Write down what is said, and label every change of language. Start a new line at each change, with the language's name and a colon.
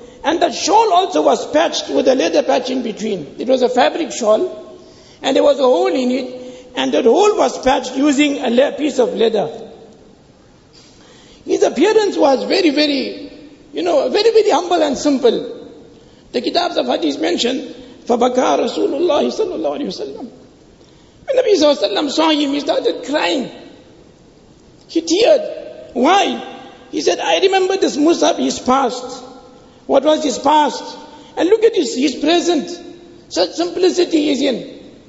English: And that shawl also was patched with a leather patch in between. It was a fabric shawl, and there was a hole in it, and that hole was patched using a piece of leather. His appearance was very, very, very, very humble and simple. The kitabs of hadith mention,
Arabic: فَبَكَى رَسُولُ اللَّهِ صَلَّى اللَّهُ عَلَيْهِ وسلم.
English: When Nabi sallallahu alayhi wa sallam saw him, he started crying. He teared. Why? He said, I remember this Musab, his past. What was his past? And look at his present. Such simplicity is in.